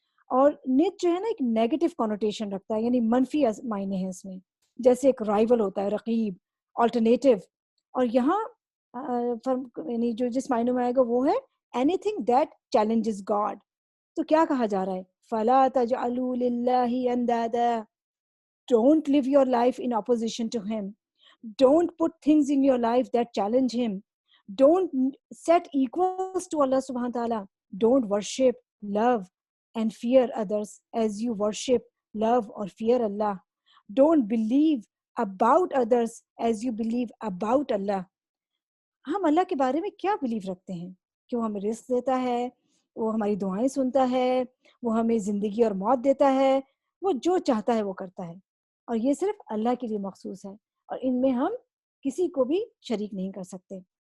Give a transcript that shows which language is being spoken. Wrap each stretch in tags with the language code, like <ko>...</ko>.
<ur>اور ند جو ہے نا ایک نیگیٹو کونوٹیشن رکھتا ہے، یعنی منفی معنی ہے اس میں، جیسے ایک رائیول ہوتا ہے، رقیب، آلٹرنیٹیو. اور یہاں یعنی جو جس معنی میں آئے گا وہ ہے</ur> <en>anything that challenges God.</en> <ur>تو کیا کہا جا رہا ہے؟</ur> <ar>فَلَا تَجْعَلُوا لِلَّهِ أَنْدَادًا.</ar> <en>Don't live your life in opposition to him. Don't put things in your life that challenge him. Don't set equals to Allah subhanahu wa ta'ala. Don't worship love and fear others as you worship, love or fear Allah. Don't believe about others as you believe about Allah.</en> <ur>ہم اللہ کے بارے میں کیا blue رکھتے ہیں کہ وہ ہمیں رزق دیتا ہے، وہ ہماری دعائیں سنتا ہے، وہ ہمیں زندگی اور موت دیتا ہے، وہ جو چاہتا ہے وہ کرتا ہے، اور یہ صرف اللہ کے لیے مخصوص ہے، اور ان میں ہم کسی کو بھی شریک نہیں کر سکتے۔</ur>